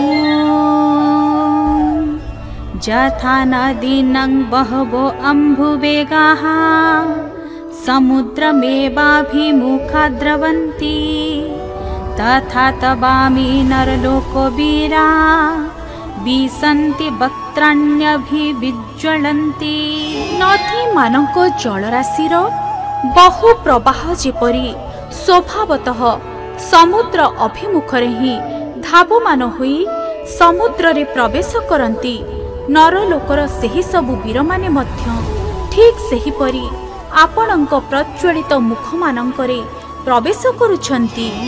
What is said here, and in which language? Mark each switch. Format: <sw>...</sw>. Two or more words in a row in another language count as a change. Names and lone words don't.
<sa>ଯଥା ନଦୀନାଂ ବହବୋ ଅମ୍ବୁବେଗାଃ समुद्रमेवाभिमुखा द्रवन्ति तथा तवामि नरलोको वीरा विसन्ति वक्त्राण्यभिविज्ज्वलन्ति।</sa> <or>ନଦୀମାନଙ୍କ ଜଳରାଶିର ବହୁ ପ୍ରବାହ ଯେପରି ସ୍ୱଭାବତଃ ସମୁଦ୍ର ଅଭିମୁଖରେ ହିଁ ଧାବମାନ ହୋଇ ସମୁଦ୍ରରେ ପ୍ରବେଶ କରନ୍ତି, ନରଲୋକର ସେହି ସବୁ ବୀରମାନେ ମଧ୍ୟ ଠିକ୍ ସେହିପରି ଆପଣଙ୍କ ପ୍ରଜ୍ୱଳିତ ମୁଖମାନଙ୍କରେ ପ୍ରବେଶ କରୁଛନ୍ତି।</or>